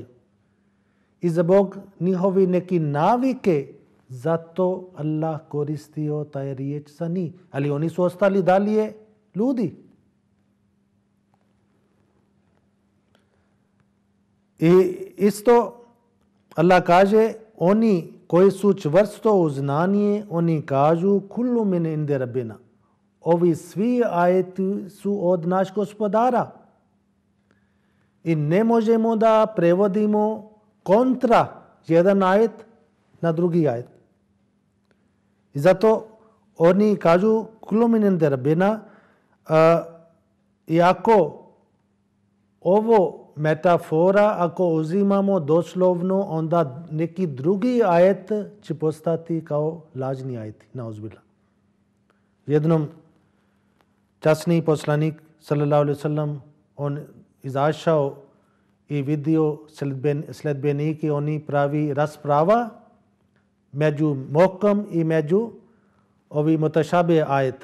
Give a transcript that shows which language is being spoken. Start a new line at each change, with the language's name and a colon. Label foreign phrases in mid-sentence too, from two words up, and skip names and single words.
Bosnian: I zbog njihovi neki navike, zato Allah koristio taj riječ za njih. Ali oni su ostali dalje ljudi. I isto Allah kaže, oni koji su čvrsto u znanje, oni kažu
Arabic: كل من عند ربنا.
Bosnian: Ovi svi ajeti su od našeg gospodara. I ne možemo da prevodimo kontra jedan ajet na drugi ajet. I zato oni kažu
Arabic: كل من عند ربنا,
Bosnian: iako ovo metafora, ako uzimamo doslovno, onda neki drugi ajet će postati kao lažni ajeti. Nauzbillah. Jednom časni poslanik
Arabic: صلى الله عليه وسلم,
Bosnian: on izašao i vidio sledbenike, oni pravi rasprava među mokom i među ovi mutašabe ajet.